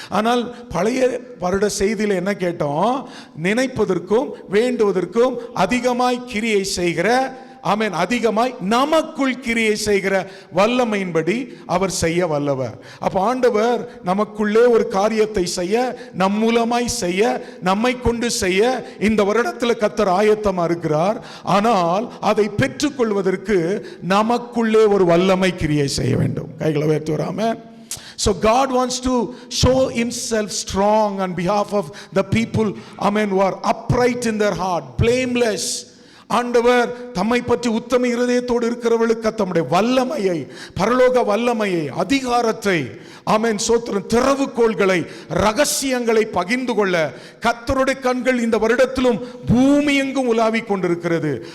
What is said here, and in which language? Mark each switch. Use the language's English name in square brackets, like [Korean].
[Tamil] ஆனால் பழைய வருட செய்தியில் என்ன கேட்டோம்? நினைப்பதற்கும் வேண்டுவதற்கும் அதிகமாய் கிரியை செய்கிற, ஆமென், அதிகமாய் நமக்குள் கிரியை செய்கிற வல்லமையின்படி அவர் செய்ய வல்லவர். அப்ப ஆண்டவர் நமக்குள்ளே ஒரு காரியத்தை செய்ய, நம் மூலமாய் செய்ய, நம்மை கொண்டு செய்ய இந்த வருடத்தில் கர்த்தர் ஆயத்தமா இருக்கிறார். ஆனால் அதை பெற்றுக்கொள்வதற்கு நமக்குள்ளே ஒரு வல்லமை கிரியை செய்ய வேண்டும். கைகளை உயர்த்தி வராம. [English] So God wants to show himself strong on behalf of the people, amen, who are upright in their heart, blameless. [Tamil] ஆண்டவர் தம்மை பற்றி உத்தம இருதயத்தோடு இருக்கிறவர்களுக்கு தம்முடைய வல்லமையை, பரலோக வல்லமையை, அதிகாரத்தை, ஆமென் சோத்திரம், திறவுகோள்களை, ரகசியங்களை பகிர்ந்து கொள்ள கர்த்தருடைய கண்கள் இந்த வருடத்திலும் பூமி எங்கும் உலாவிக் கொண்டிருக்கிறது.